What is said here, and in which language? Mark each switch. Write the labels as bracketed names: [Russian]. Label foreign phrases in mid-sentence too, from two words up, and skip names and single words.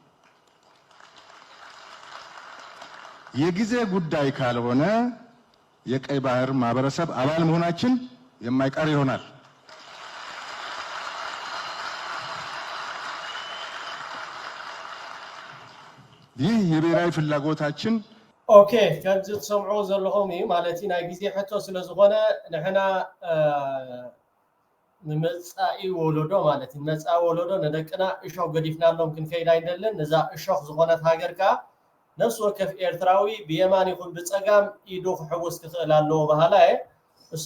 [Amharic] የጊዜ ጉዳይ ካልሆነ የቀይ ባህር ማህበረሰብ አባል መሆናችን የማይቀር ይሆናል። ይህ የብሔራዊ ፍላጎታችን [Tigrinya] ኦኬ ከምዚ ትሰምዑ ዘለኹም ማለት ናይ ግዜ ሕቶ ስለ ዝኾነ ንሕና ንመፃኢ ወለዶ ማለት መፃ ወለዶ ንደቅና እሾክ ገዲፍናሎም ክንከይድ ኣይደለን ነዛ እሾክ ዝኾነት ሃገርካ ነፍሲ ወከፍ ኤርትራዊ ብየማን ይኹን ብፀጋም ኢዱ ክሕውስ ክኽእል ኣለዎ ባህላ እሱ